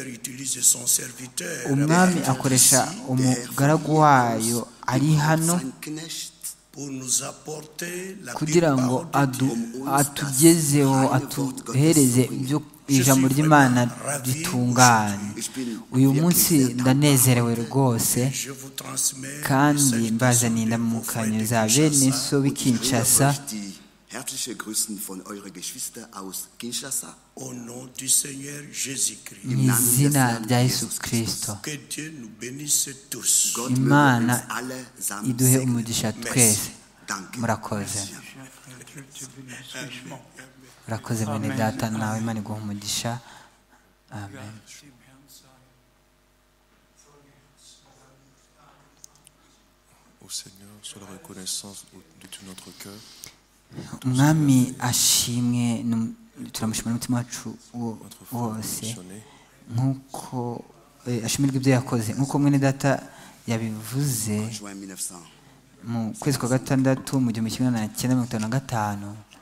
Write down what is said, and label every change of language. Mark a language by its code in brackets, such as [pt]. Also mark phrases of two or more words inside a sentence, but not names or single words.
[rw] umwami akoresha umugaragu wayo ari hano kugira ngo atugezeho atuhereze ijambo ry'Imana ritunganye uyu munsi ndanezerewe rwose kandi mbazaniye indamukanyo za bene so b'i Kinshasa [de] Herzliche Grüßen von eurer Geschwister aus Kinshasa. [fr] Au nom du Seigneur Jésus-Christ. [rw] Mu izina rya Yesu Kristo. [fr] Que Dieu nous bénisse tous. [rw] Imana iduhe umugisha twese. Murakoze. Murakoze mwene data nawe Imana iguhe umugisha. Amen. [fr] Au Seigneur, sur la reconnaissance de tout notre cœur. [rw] Umwami ashimwe turamushimira n'umutima wacu wose nk'uko ashimirwa ibyo yakoze nk'uko mwene data yabivuze mu kwezi kwa gatandatu mu 1955